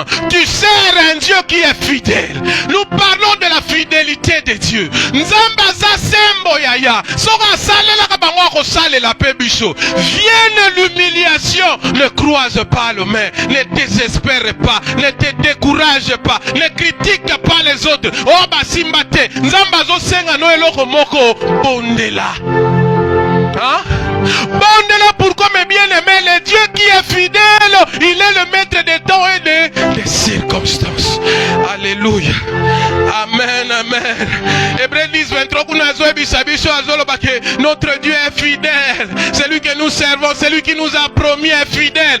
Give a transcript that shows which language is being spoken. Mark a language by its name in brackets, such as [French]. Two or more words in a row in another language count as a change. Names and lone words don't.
[French] Tu sers un Dieu qui est fidèle. Nous parlons de la fidélité de Dieu. Vienne l'humiliation, ne croise pas le main, ne désespère pas, ne te décourage pas, ne critique pas les autres. [Lingala] Oh basimbate, nzambazo senga no eloko moko bondela. [French] Hein? Bondela, pourquoi mes bien-aimés, le Dieu qui est fidèle, il est le maître des temps et des circonstances. Alléluia. Amen, amen. Hébreux 10, 23, notre Dieu est fidèle. Celui que nous servons, celui qui nous a promis est fidèle.